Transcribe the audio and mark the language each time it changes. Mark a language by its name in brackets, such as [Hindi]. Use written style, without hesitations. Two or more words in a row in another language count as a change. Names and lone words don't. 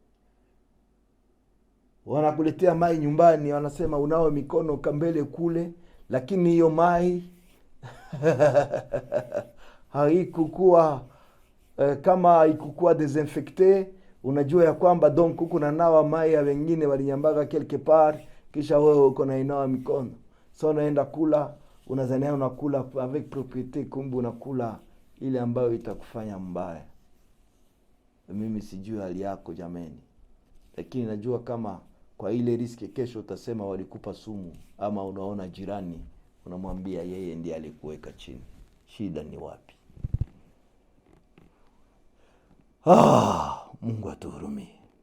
[Swahili] Wanakuletea mai nyumbani, wanasema unawe mikono kambele kule, lakini hiyo mai haikukuwa kama haikukuwa desinfecte. Unajua ya kwamba donc huko na nawa mai ya wengine walinyambaga [French] quelque part, [Swahili] kisha wewe uko na inawa mikono. So unaenda kula, unazania unakula [French] avec propriété, [Swahili] kumbe unakula ile ambayo itakufanya mbaya. Mimi sijui hali yako jameni, lakini najua kama kwa ile riski kesho utasema walikupa sumu, ama unaona jirani unamwambia yeye ndiye alikuweka chini. Shida ni wapi? Mungu atuhurumie.